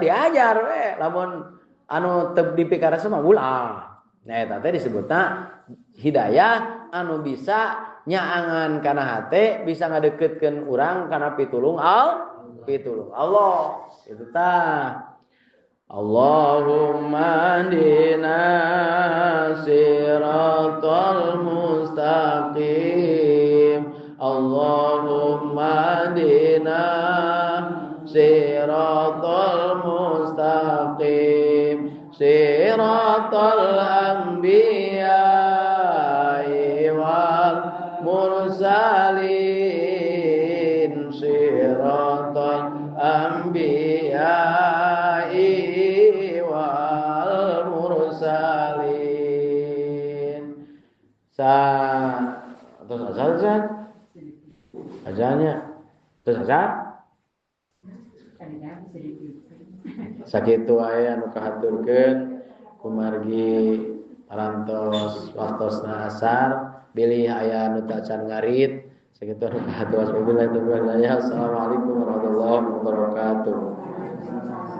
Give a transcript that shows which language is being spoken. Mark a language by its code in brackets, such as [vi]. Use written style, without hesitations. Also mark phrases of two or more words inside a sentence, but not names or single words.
[su] Diajar we lamun anu teu dipika resep mah ulah. Nah eta teh disebutna hidayah anu bisa nyaangan kana hate bisa ngadeukeutkeun urang kana pitulung Allah. Itu tah. [ar] اللهم اهدنا الصراط المستقيم. اللهم اهدنا الصراط المستقيم. صراط الأنبياء والمرسلين. صراط الأنبياء والمرسلين. [su] Terus azan azannya terus azan sakitu aya anu kahaturkeun kumargi parantos waktosna asar bilih aya anu teu can ngarit sakitu anu kahatur [ar] وبالله التوفيق والهداية. السلام عليكم ورحمة الله وبركاته.